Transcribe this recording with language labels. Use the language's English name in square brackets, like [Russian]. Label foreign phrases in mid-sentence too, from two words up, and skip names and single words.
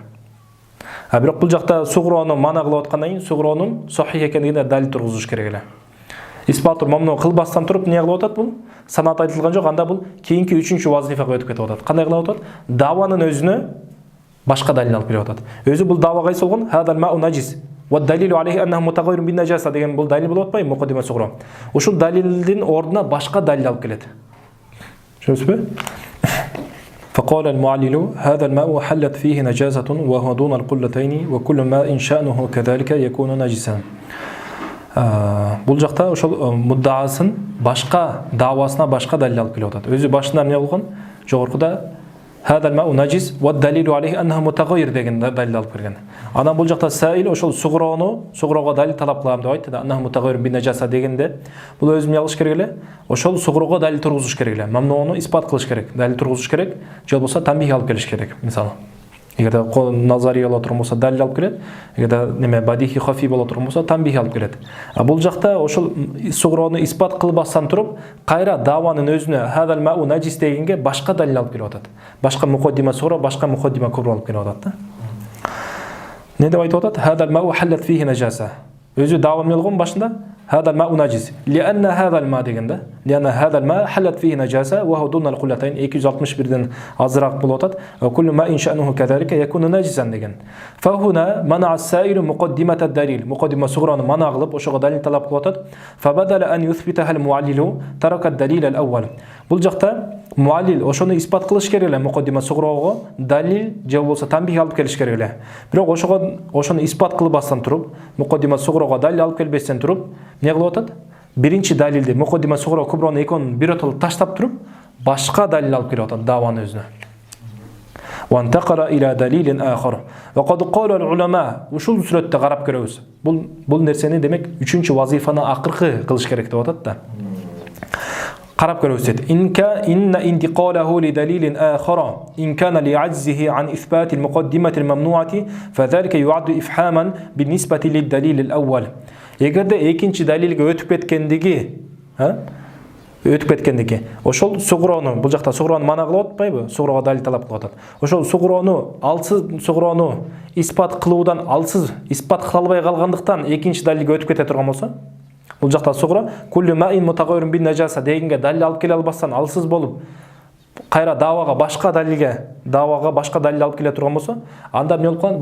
[Kyrgyz] Бирок бул жакта сугрону мана кылып аткандан кийин сугронун сахих экендигине далил тургузуш керек эле. Исбатул мамну кылбастан туруп эмне кылып атат бул? Санат айтылган жок, анда бул кийинки үчүнчү вазифага өтүп кетип атат. Кандай кылып атат? Даванын өзүнө башка далил алып келип атат. Өзү бул дава кайсы болгон? [Arabic] هذا الماء نجس. والدليل عليه أنه متغير بالنجاسة [Kyrgyz] деген бул далил болуп атпайбы? [Arabic] مقدمة صغرى. [Kyrgyz] Ушул далилдин ордуна башка далил алып келет. Түшүнүсүзбү? [Arabic] فقال المعلل هذا الماء حلت فيه نجاسة وهو دون القلتين وكل ماء شأنه كذلك يكون نجسا. [Kyrgyz] Бул жакта ошол муддаасын башка давасына башка далил алып келип атат. Өзү башында эмне болгон? Жогоркуда [Arabic] هذا الماء نجس والدليل عليه أنه متغير [Kyrgyz] деген dalil алып келген. Анан бул жакта саил ошол сугроого далил талап кылам деп айтты да. [Arabic] أنه متغير بالنجاسة [Kyrgyz] дегенде бул өзүм ялгыш керек эле. Ошол сугроого далил тургузуш керек эле. Мамнууну испат кылыш керек, далил тургузуш керек. Же болбосо тамбих алып келиш керек. Мисалы, эгерде назарий боло турган болсо далил алып келет, эгерде неме бадихи хафи боло турган болсо тамбих алып келет. А бул жакта ошол сугроону испат кылбастан туруп, кайра даванын өзүнө [Arabic] هذا الماء نجس [Kyrgyz] дегенге башка далил алып келип атат. Башка [Arabic] مقدمة صغرى, [Kyrgyz] башка [Arabic] مقدمة كبرى [Kyrgyz] алып келип атат да. Не деп айтып атат? [Arabic] هذا الماء حلت فيه نجاسة. [Kyrgyz] Өзү дава эмне болгон башында? [Arabic] هذا الماء نجس لأن هذا الماء دегенде لأن هذا الماء حلت فيه نجاسة وهو دون القلتين [Kyrgyz] 261-ден азыраак болуп атат. [Arabic] كل ما إن شأنه كذلك يكون نجسا деген. فهنا منع السائل مقدمة الدليل. مقدمة صغرى منع [Kyrgyz] кылып ошого далил талап кылып атат. [Arabic] فبدل أن يثبتها المعلل ترك الدليل الأول. [Kyrgyz] Бул жакта муаллил ошону испат кылыш керек эле, мукаддима сугроого далил же болбосо тамбих алып келиш керек эле. Бирок ошону испат кылбастан туруп, мукаддима сугроого далил алып келбестен туруп, не кылып атат? Биринчи далилди мукаддима сугро куброну экөөнүн биротолу таштап туруп, башка далил алып келип атат даванын өзүнө. [Arabic] وانتقل إلى دليل آخر وقد قال العلماء [Kyrgyz] ушул сүрөттө карап көрөбүз. Бул нерсени демек 3-чү вазифаны акыркы кылыш керек деп атат да. [Arabic] قرب كروسيت إن انتقاله لدليل آخر إن كان لعجزه عن إثبات المقدمة الممنوعة فذلك يعد إفحاما بالنسبة للدليل الأول. [Kyrgyz] Эгерде экинчи далилге өтүп кеткендиги, ошол сугроону, бул жакта сугроону мана кылып атпайбы? Сугроого далил талап кылып атат. Ошол сугроону испат кылуудан алсыз, испат кыла албай калгандыктан экинчи далилге өтүп кете турган болсо, бул жакта сугра [Arabic] كل ماء متغير بالنجاسة [Kyrgyz] дегенге далил алып келе албастан алсыз болуп, кайра давага башка далил алып келе турган болсо, анда эмне болуп калат?